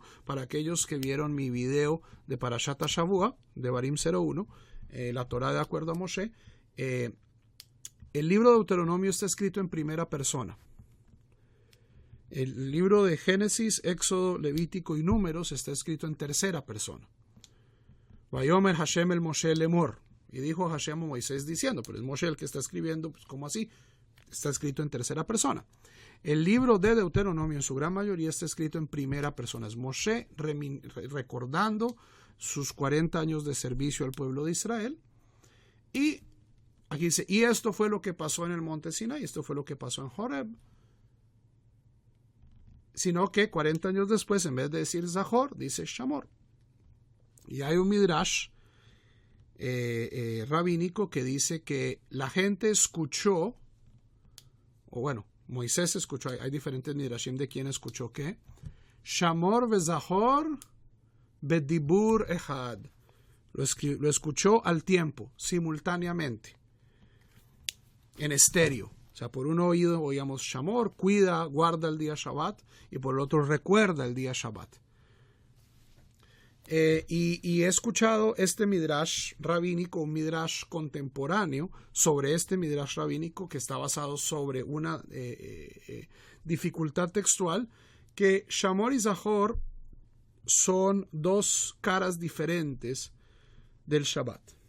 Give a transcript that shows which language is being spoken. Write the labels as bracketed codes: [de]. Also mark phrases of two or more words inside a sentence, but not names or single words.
[es] Para aquellos que vieron mi video de [he] פרשת שבוע, [es] de Barim 01, la Torah de acuerdo a Moshe, el libro de Deuteronomio está escrito en primera persona. El libro de Génesis, Éxodo, Levítico y Números está escrito en tercera persona. [he] ויאמר השם אל משה לאמר. [es] Y dijo Hashem a Moisés diciendo, pero es Moshe el que está escribiendo, pues ¿cómo así? Está escrito en tercera persona. El libro de Deuteronomio en su gran mayoría está escrito en primera persona. Es Moshe recordando sus 40 años de servicio al pueblo de Israel. Y aquí dice, y esto fue lo que pasó en el monte Sinai, esto fue lo que pasó en Horeb. Sino que 40 años después, en vez de decir Zahor, dice Shamor. Y hay un midrash rabínico que dice que la gente escuchó, o bueno, Moisés escuchó, hay diferentes midrashim de quién escuchó qué, [he] שמור וזכור בדיבור אחד. [es] Lo escuchó al tiempo, simultáneamente, en estéreo. O sea, por un oído oíamos Shamor, cuida, guarda el día Shabbat, y por el otro recuerda el día Shabbat. Y he escuchado este midrash rabínico, un midrash contemporáneo, sobre este midrash rabínico que está basado sobre una dificultad textual, que Shamor y Zahor son dos caras diferentes del Shabbat.